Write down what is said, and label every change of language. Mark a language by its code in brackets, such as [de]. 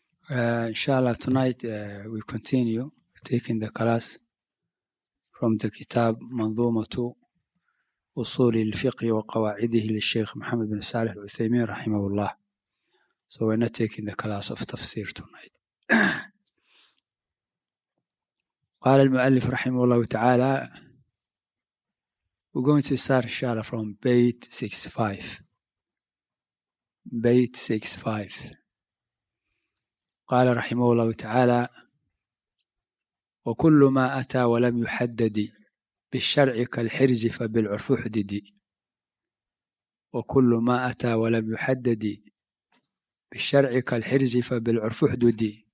[en] Inshallah, tonight we continue taking the class from the kitab منظومة أصول الفقه وقواعده للشيخ محمد بن صالح العثيمين رحمه الله. So we're not taking the class of tafsir tonight. [ar] قال المؤلف رحمه الله تعالى, [en] we're going to start inshallah from Bayt 65. Bayt 65. [ar] قال رحمه الله تعالى: وكل ما أتى ولم يحدد بالشرع كالحرز فبالعرف حدد. وكل ما أتى ولم يحدد بالشرع كالحرز فبالعرف حدد.